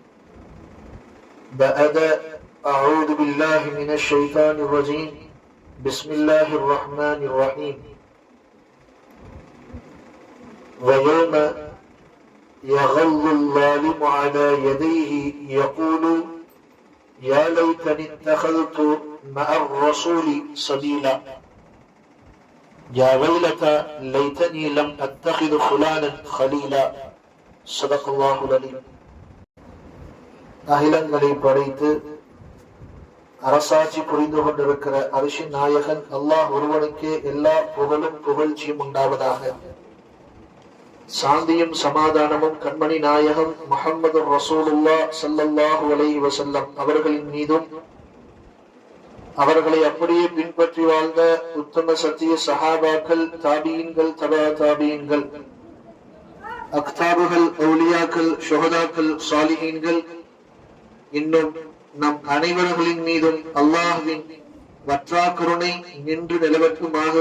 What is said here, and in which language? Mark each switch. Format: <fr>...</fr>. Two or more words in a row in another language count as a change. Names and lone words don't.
<ar>بعد أعوذ بالله من الشيطان الرجيم بسم الله الرحمن الرحيم ويوم يغل الظالم على يديه يقول يا ليتني اتخذت مع الرسول سبيلا يا ويلتى ليتني لم اتخذ فلانا خليلا صدق الله العليم.</ar> <ta>அகிலங்களை படைத்து அரசாட்சி புரிந்து கொண்டிருக்கிற அரிசின் நாயகன் அல்லாஹ் ஒருவனுக்கே எல்லா புகழும் புகழ்ச்சியும் உண்டாவதாக. சாந்தியும் சமாதானமும் கண்மணி நாயகம் முஹம்மது ரசூலுல்லாஹ்</ta> <ar>صلى الله عليه وسلم</ar> <ta>அவர்களின் மீதும் அவர்களை அப்படியே பின்பற்றி வாழ்ந்த உத்தம சத்திய சஹாபாக்கள், தாபீன்கள், தபா தாபீன்கள், அக்தாபுகள், அவுலியாக்கள், ஷுஹதாக்கள், சாலிஹீன்கள், இன்னும் நம் அனைவர்களின் மீதும் அல்லாஹ்வின் வற்றா கருணை நின்று நிலவட்டுமாக.</ta>